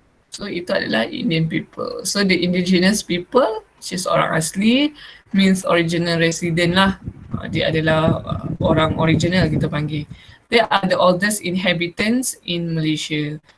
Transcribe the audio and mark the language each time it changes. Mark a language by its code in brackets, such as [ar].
[ms] So itu adalah Indian people. [en] So the indigenous people, which is [ms] orang asli, [en] means original resident lah. [ms] Dia adalah orang original kita panggil. [en] They are the oldest inhabitants in Malaysia.